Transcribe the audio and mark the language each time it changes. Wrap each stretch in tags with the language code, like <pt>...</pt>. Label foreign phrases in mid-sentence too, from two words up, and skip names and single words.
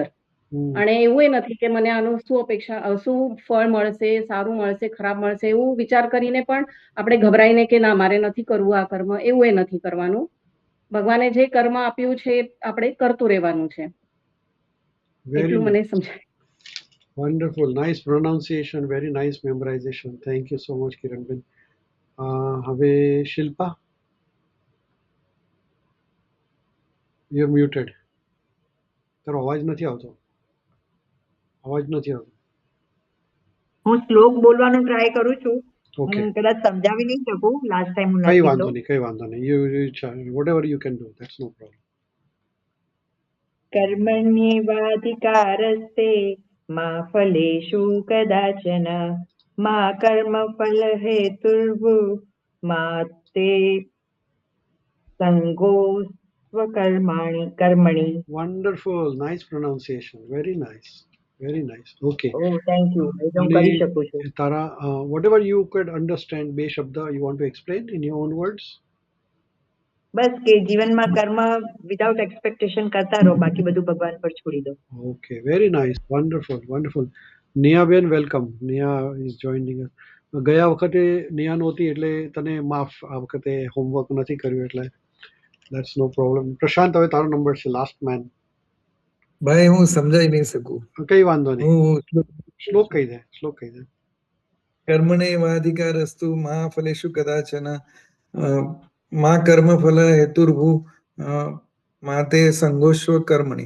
<gu>અને એવું એ નથી કે મને આનું શું અપેક્ષા, શું ફળ મળશે, સારું મળશે, ખરાબ મળશે, એવું વિચાર કરીને પણ આપણે ગભરાઈને કે ના મારે નથી કરવું આ કર્મ, એવું એ નથી કરવાનું. ભગવાને જે કર્મ આપ્યું છે આપણે કરતું રહેવાનું છે. એટલું મને સમજાય.</gu> <en>Wonderful, nice pronunciation, very nice memorization. Thank you so much, Kiran Ben.</en> <gu>હવે શિલ્પા,</gu> <en>you are muted.</en> <gu>તારો અવાજ નથી આવતો. હું શ્લોક બોલવાનો ટ્રાય કરું છું. હું કદાચ સમજાવી નહીં શકું,</gu> <en>last time</en> <gu>હું કઈ વાંધો નહીં.</gu> <en>You whatever you can do, that's no problem.</en> <sa>કર્મણ્યેવાધિકારસ્તે મા ફલેષુ કદાચન મા કર્મ ફલ હેતુર્ભુર્મા તે સંગોસ્ત્વ કર્મણિ.</sa> <en>Wonderful, nice pronunciation, very nice. Okay. Oh, thank you. I don't</en> <gu>કરી શકું છું. તારા</gu> <en>whatever you could understand,</en> <gu>બે શબ્દ</gu> <en>you want to explain in your own words?</en> <gu>બસ કે જીવનમાં કર્મ</gu> <en>without expectation</en> <gu>કરતા રહો, બાકી બધું ભગવાન પર છોડી દો.</gu> <en>Okay, very nice, wonderful.</en> <gu>નિયા બેન, વેલકમ. નિયા</gu> <en>is joining us.</en> <gu>ગયા વખતે નિયા નહોતી એટલે તને માફ, આ વખતે હોમવર્ક નથી કર્યું એટલે</gu> <en>that's no problem.</en> <gu>પ્રશાંત, હવે તારો નંબર છે,</gu> <en>last man.</en> <gu>ભાઈ હું સમજાઈ નહીં શકું. કઈ વાંધો નહીં, શ્લોક કહી દે.</gu> <sa>કર્મણ્યેવાધિકારસ્તુ મા ફલેષુ કદાચન મા કર્મ ફલ હેતુર્ભુ મા તે સંગોસ્વ કર્મણિ.</sa>